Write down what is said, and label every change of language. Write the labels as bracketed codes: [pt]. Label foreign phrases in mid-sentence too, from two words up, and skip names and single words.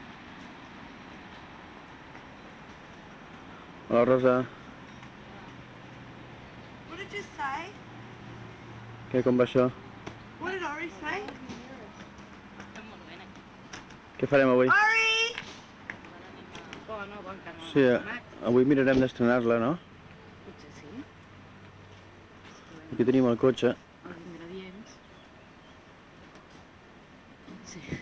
[ca] Hola, Rosa. [en] What did you say? [ca] Què, com va això? [en] What did Ari say? [ca] Estem molt bé aquí. Què farem avui? Ari! Bon canó. Sí, avui mirarem d'estrenar-la, no? Potser sí. Aquí tenim el cotxe. Els ingredients. Sí.